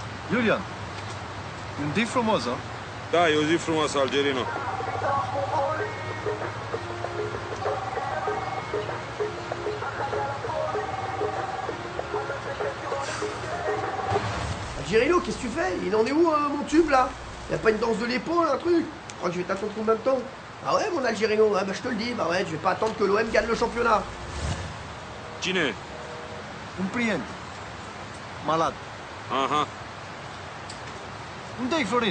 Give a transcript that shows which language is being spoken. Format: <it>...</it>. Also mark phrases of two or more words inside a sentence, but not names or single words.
<ro>Iulian, e un zi frumos, a? Da, e o zi frumoasă, Algerino. Algerino,</ro> <fr>qu'est-ce que tu fais? Il en est où mon tube là? Y'a pas une danse de l'épaule, un truc? Je crois que je vais t'attendre combien de temps? Ah ouais mon Algerino, bah je te le dis, bah ouais, je vais pas attendre que l'OM gagne le championnat.</fr> <ro>Cine? Un prieten. Malad. Aha, Unde-i Florin?</ro>